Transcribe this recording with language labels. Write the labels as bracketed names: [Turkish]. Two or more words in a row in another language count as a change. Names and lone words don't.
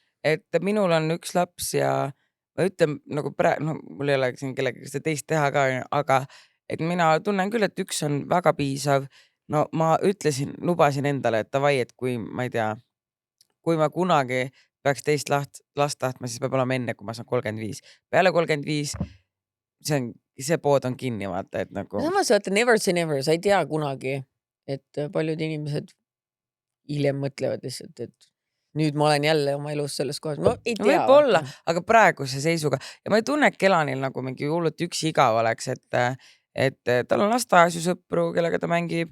[Estonian] et minul on üks laps ja ma ütlen nagu mul ei ole siin kellegagi seda teist teha ka, aga et mina tunnen küll, et üks on väga piisav. No ma lubasin endale, et davai, et kui ma ei tea, kui ma kunagi peaks teist last tahtma, siis peab olema enne, kui ma saan 35. Peale 35 see pood on kinni, vaata, et nagu. Samas vaata, [English] never say never, [Estonian] sa ei tea kunagi, et paljud inimesed hiljem mõtlevad lihtsalt, et nüüd ma olen jälle oma elus selles kohas. Ma ei tea. Võib-olla, aga praeguse seisuga ja ma ei tunne, et Kelanil nagu mingi hullult üksi igav oleks, et tal on lasteasjusõpru, kellega ta mängib.